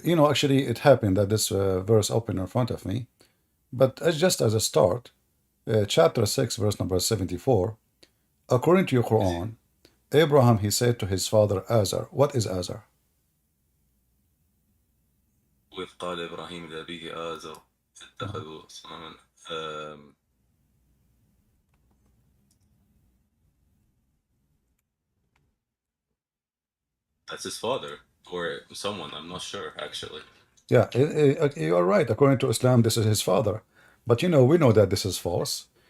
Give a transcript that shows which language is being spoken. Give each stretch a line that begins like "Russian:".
English: Actually, it happened that this verse opened in front of me, but just as a start, chapter 6, verse number 74, according to your Quran, Abraham, he said to his father Azar. What is Azar?
Arabic: وإذ قال إبراهيم لأبيه آزر اتخذوا أصناما.
English: Um, that's his father or someone. I'm not sure actually. Yeah, you are right. According to Islam, this is his father. But we know that this is false.